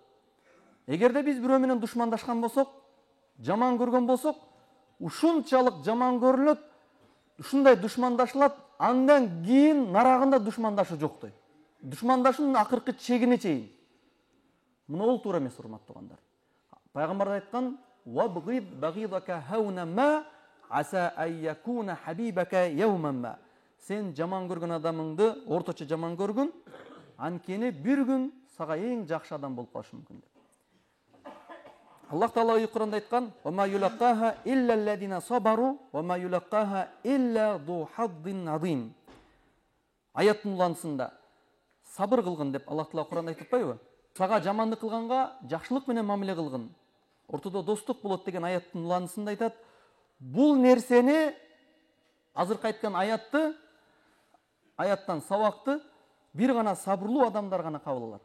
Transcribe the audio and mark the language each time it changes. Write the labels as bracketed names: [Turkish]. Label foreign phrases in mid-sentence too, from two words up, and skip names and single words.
[Kyrgyz] Эгерде биз бирөө менен душмандашкан болсок, жаман көргөн болсок, ушунчалык жаман көрүлөт, ушундай душмандашылат, андан кийин нарагында душмандашуу жоктой. Душмандашуунун акыркы чегине чейин. Мына бул туура эмес, урматтуу туугандар. [Arabic] Пайгамбар айткан: "وأبغض بغيضك هونا ما عسى أن يكون حبيبك يوما ما." [Kyrgyz] Сен жаман көргөн адамыңды орточо жаман көргүн, анткени бир күн сага эң жакшы адам болуп калышы мүмкүн деп. Аллах Таала Куранда айткан: [Arabic] "وما يلقاها إلا الذين صبروا، وما يلقاها إلا ذو حظ عظيم." [Kyrgyz] Аяттын уланысында сабыр кылгын деп Аллах Таала Куранда айтып атпайбы? Сага жамандык кылганга жакшылык менен мамиле кылгын, ортодо достук болот деген аяттын уланысында айтат. Бул нерсени, азыркы айткан аяттан сабакты бир гана сабырлуу адамдар гана кабыл алат.